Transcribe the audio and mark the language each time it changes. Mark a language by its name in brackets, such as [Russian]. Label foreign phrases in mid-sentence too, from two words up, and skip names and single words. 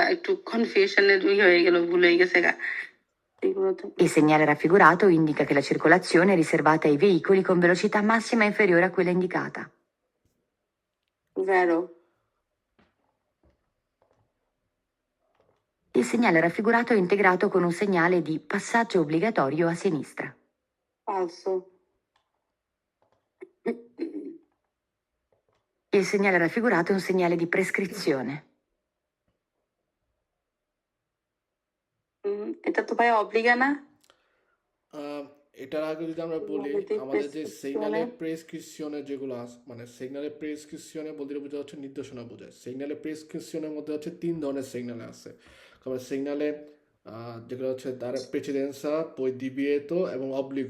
[Bangla] একটু কনফিউশনের হয়ে গেল, ভুল হয়ে গেছে গা। [Italian] Il segnale raffigurato indica che la circolazione è riservata ai veicoli con velocità massima inferiore a quella indicata. Vero. Il segnale raffigurato è integrato con un segnale di passaggio obbligatorio a sinistra. Falso. Il segnale raffigurato è un segnale di prescrizione. [Bangla] এটা তো ভাই অব্লিগা না? এটার আগে যদি আমরা বলি, আমাদের যে [Italian] segnale prescrizione [Bangla] যেগুলো আছে, মানে [Italian] segnale prescrizione [Bangla] বলতে বোঝা হচ্ছে নির্দেশনা বোঝায়। [Italian] segnale prescrizione [Bangla] মধ্যে হচ্ছে 3 ধরনের সিগনালে আছে। কারণ সিগনালে যেগুলো হচ্ছে তার প্রেসিডেন্সা, [Italian] poi divieto [Bangla] এবং অব্লিগো।